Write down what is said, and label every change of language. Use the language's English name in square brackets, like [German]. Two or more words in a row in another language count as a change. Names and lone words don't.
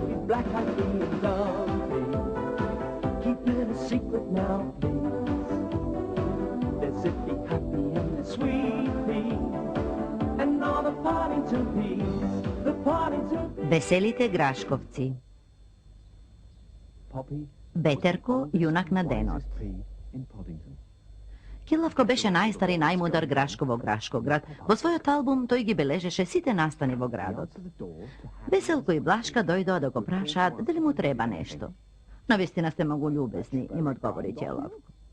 [English] black-eyed bee and lovely. Keep it a secret now, please. They're zippy, happy, and they're sweetly. And all the Partington bees, the Partington bees. [Macedonian] Веселите Грашковци. Ветерко, јунак на денот. Килавко беше најстар и најмудар Грашко во Грашкоград. Во својот албум тој ги бележеше сите настани во градот. Веселко и Блашка дојдоа да го прашаат дали му треба нешто. Навистина сте многу љубезни, им одговори Ќелавко.